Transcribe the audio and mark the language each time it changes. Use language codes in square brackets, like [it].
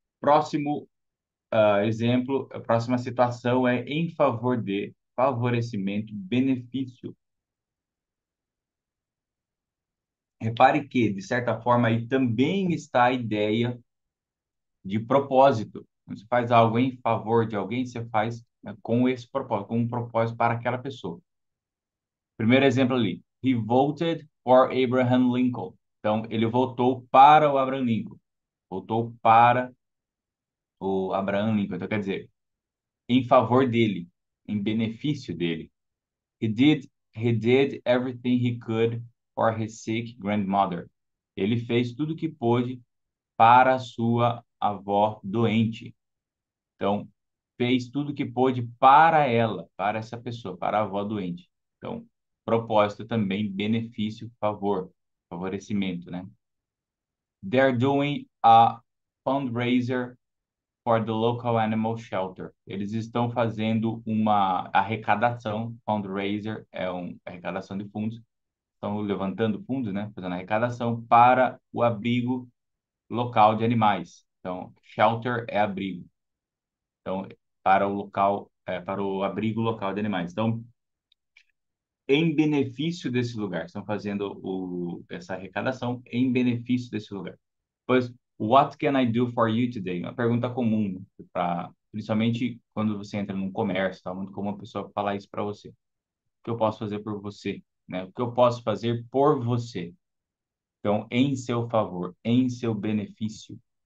[pt] Próximo exemplo, a próxima situação é em favor de favorecimento, benefício. Repare que, de certa forma, aí também está a ideia de propósito. Quando você faz algo em favor de alguém, você faz, né, com esse propósito, com um propósito para aquela pessoa. Primeiro exemplo ali. [en] He voted for Abraham Lincoln. [pt] Então, ele votou para o Abraham Lincoln. Votou para o Abraham Lincoln. Então, quer dizer, em favor dele, em benefício dele. [en] He did, he did everything he could for his sick grandmother. [pt] Ele fez tudo o que pôde para a sua avó doente. Então, fez tudo o que pôde para ela, para essa pessoa, para a avó doente. Então, propósito também, benefício, favor, favorecimento, né? [en] They're doing a fundraiser for the local animal shelter. [pt] Eles estão fazendo uma arrecadação, fundraiser é uma arrecadação de fundos, estão levantando fundos, né? Fazendo arrecadação para o abrigo local de animais. Então, shelter é abrigo. Então, para o abrigo local de animais. Então, em benefício desse lugar, estão fazendo essa arrecadação em benefício desse lugar. [en] Pois, what can I do for you today? [pt] Uma pergunta comum, né? Principalmente quando você entra num comércio, tá muito comum a pessoa falar isso para você. O que eu posso fazer por você? Né? O que eu posso fazer por você? Então, em seu favor, em seu benefício.